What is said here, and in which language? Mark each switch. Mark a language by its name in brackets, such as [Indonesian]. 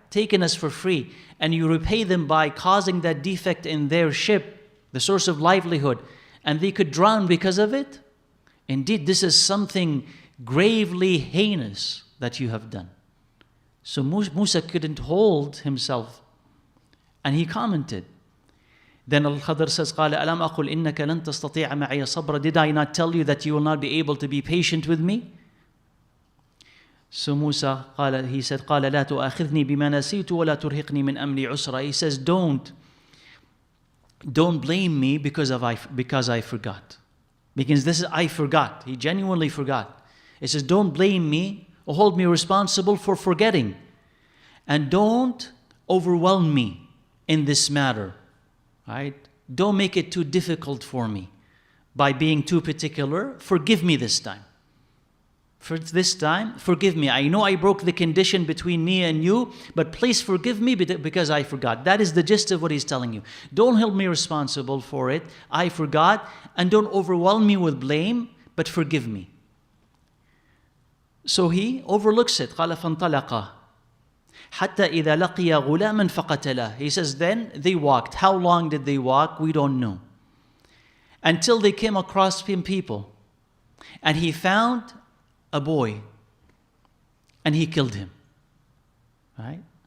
[English] Taking us for free. And you repay them by causing that defect in their ship, the source of livelihood, and they could drown because of it? Indeed, this is something gravely heinous that you have done. So Musa couldn't hold himself. And he commented. Then al-Khidr says, [Arabic] قال ألم أقل إنك لن تستطيع معي صبرا. [English] Did I not tell you that you will not be able to be patient with me? So Musa, he said, [Arabic] قال لا تؤاخذني بما نسيت ولا ترهقني من أمري عسرا. [English] He says, don't blame me because I forgot. Because this is, I forgot. He genuinely forgot. He says, don't blame me or hold me responsible for forgetting. And don't overwhelm me in this matter. Right? Don't make it too difficult for me by being too particular. Forgive me this time. For this time, forgive me. I know I broke the condition between me and you, but please forgive me because I forgot. That is the gist of what he's telling you. Don't hold me responsible for it. I forgot. And don't overwhelm me with blame, but forgive me. So he overlooks it. [Arabic] قال فانطلقا حتى إذا لقي غلاما فقتله. [English] He says, then they walked. How long did they walk? We don't know. Until they came across people. And he found a boy. And he killed him. Right?